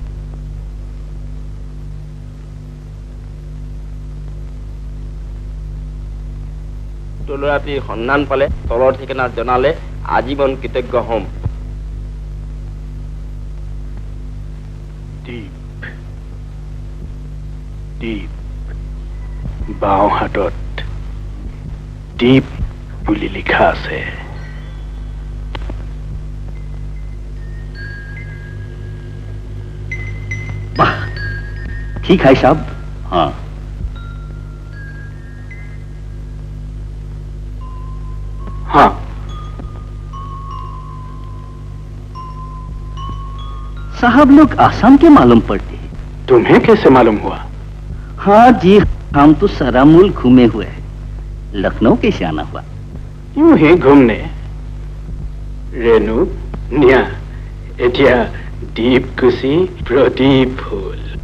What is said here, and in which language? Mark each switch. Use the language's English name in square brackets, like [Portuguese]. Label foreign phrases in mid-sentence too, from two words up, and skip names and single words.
[Assamese] ল'ৰাটিৰ সন্ধান পালে তলৰ ঠিকনাত জনালে আজীৱন কৃতজ্ঞ হ'ম। দীপ, দীপ, বাওঁ হাতত দীপ বুলি লিখা আছে। [Hindi] वाह, ठीक है साहब। हाँ, हाँ, साहब लोग आसाम के मालूम पड़ते हैं। तुम्हें कैसे मालूम हुआ? हाँ जी, हम तो सारा मुल्क घूमे हुए हैं। लखनऊ कैसे आना हुआ? यूं ही घूमने। रेणु, निया, एटिया दीप कुशी प्रदीप ফুল।